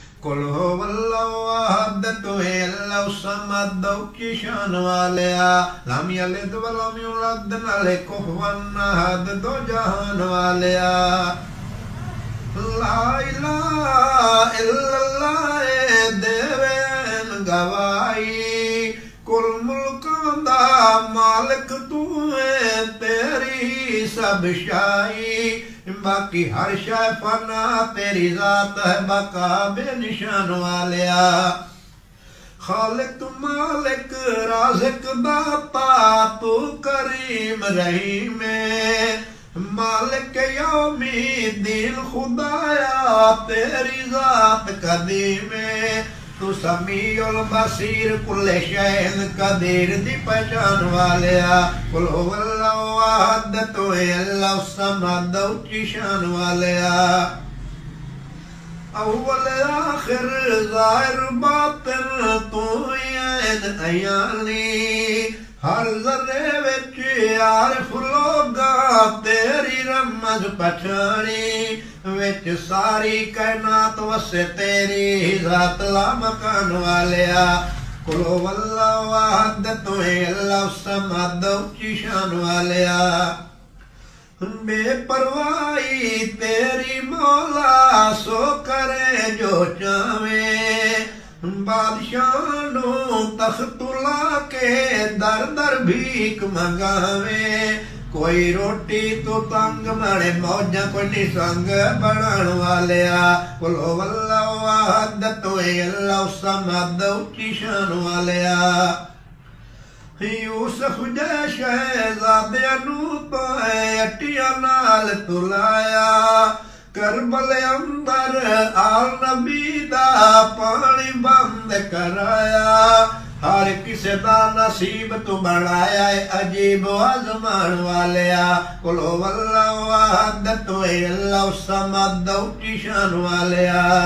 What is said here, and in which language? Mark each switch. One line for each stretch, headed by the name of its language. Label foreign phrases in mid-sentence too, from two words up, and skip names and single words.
Arabic: قل هو الله أحد तोहे الله الصمد
Punjabi: کی شان والیا
Arabic: لم يلد ولم يولد नाले كفوا أحد
Punjabi: دو جہان والیا
Arabic: لا إله إلا الله
Punjabi: دیون گواہی کل ملکاں دا مالک تو ہے تیری سب شاہی باقی ہر شے فنا تیری ذات ہے بقا بےنشان والیا خالق مالک رازق داتا تو کریم رحیم
Arabic: مالك يوم الدين
Punjabi: خدایا تیری ذات قدیم تو
Arabic: السميع البصير كل شيء قدير
Punjabi: دی پہچان والیا
Arabic: قل هو الله أحد
Punjabi: तोहे
Arabic: الله الصمد
Punjabi: کی شان والیا اول آخر ظاہر باطن تو عین عیانی ہر ذرے وچ عارف لوکاں تیری رمز پچھانی وچ ساری کائنات وسے تیری ذات لا مکان والیا
Arabic: قل هو الله أحد
Punjabi: तोहे
Arabic: الله الصمد
Punjabi: کی شان والیا بےپرواہی تیری مولا سو کرے جو چاہوے بادشاہ نوں تختولا کے در در بھیک منگاوے کوئی روٹی تو تنگ مارے موجا کوئی نسنگ بنان والیا
Arabic: قل هو الله أحد
Punjabi: तोहे
Arabic: الله الصمد
Punjabi: کی شان والیا یوسف جے شہزادیاں نوں تو اٹیا نال تلایا کربل اندر آل نبی دا پانی بند کرایا ہر کسے دا نصیب تو بنایا عجیب آزمان والیا
Arabic: قل هو الله أحد
Punjabi: तोहे
Arabic: الله الصمد
Punjabi: کی شان والیا